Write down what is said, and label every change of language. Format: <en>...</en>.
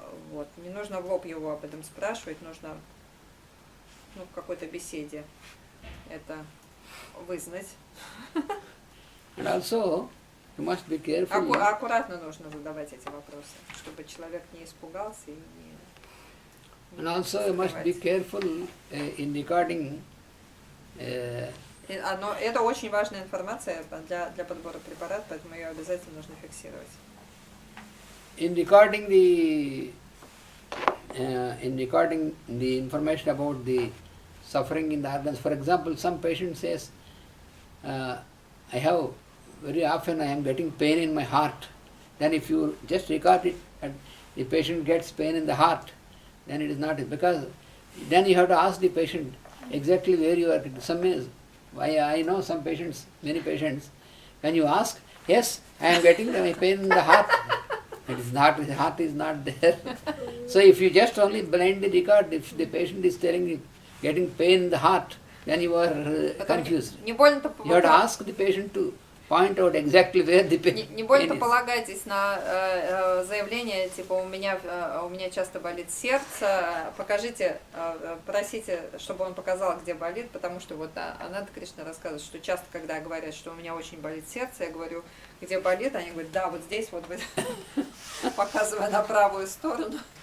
<ru>Вот, не нужно в лоб его об этом спрашивать, нужно в какой-то беседе это вызнать.</ru> <en>And also, you must be careful.</en> <ru>Аккуратно нужно задавать эти вопросы, чтобы человек не испугался и не...</ru> <en>And also you must be careful in recording.</en> <ru>Но это очень важная информация для подбора препаратов, поэтому ее обязательно нужно фиксировать.</ru> <en>In recording the information about the suffering in the organs, for example, some patient says, very often I am getting pain in my heart. Then if you just record it and the patient gets pain in the heart, then it is not, because then you have to ask the patient exactly where you are. I know some patients, many patients, when you ask, yes, I am getting my pain in the heart. It is not, the heart is not there. So if you just only blindly record, if the patient is telling you getting pain in the heart, then you are confused. You have to ask the patient to point out exactly where the pain is.</en> <ru>Не больно полагайтесь на заявление, типа у меня часто болит сердце, покажите, просите, чтобы он показал, где болит, потому что вот Ананда Кришна рассказывает, что часто, когда говорят, что у меня очень болит сердце, я говорю, где болит, они говорят, да, вот здесь, вот, показывая на правую сторону.</ru>